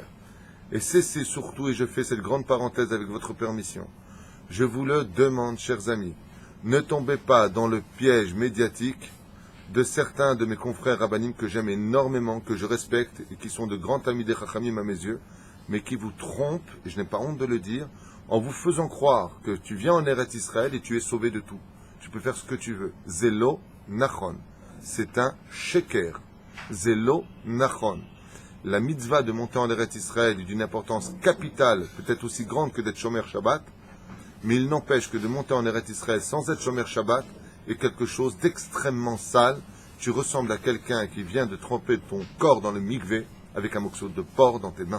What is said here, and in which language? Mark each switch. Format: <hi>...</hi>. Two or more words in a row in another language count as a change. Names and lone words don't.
<fr>Et c'est surtout, et je fais cette grande parenthèse avec votre permission, je vous le demande, chers amis, ne tombez pas dans le piège médiatique de certains de mes confrères rabbinim que j'aime énormément, que je respecte, et qui sont de grands amis des chachamim à mes yeux, mais qui vous trompent, et je n'ai pas honte de le dire, en vous faisant croire que tu viens en Eretz Israël et tu es sauvé de tout. Tu peux faire ce que tu veux.</fr> <he>זה לא נכון.</he> <fr>C'est un sheker.</fr> <he>זה לא נכון.</he> <fr>la mitzvah de monter en Eretz Israël est d'une importance capitale, peut-être aussi grande que d'être</fr> <he>שומר שבת,</he> <fr>mais il n'empêche que de monter en Eretz Israël sans être</fr> <he>שומר שבת</he> <fr>est quelque chose d'extrêmement sale. Tu ressembles à quelqu'un qui vient de tremper ton corps dans le mikvé avec un morceau de porc dans tes mains.</fr>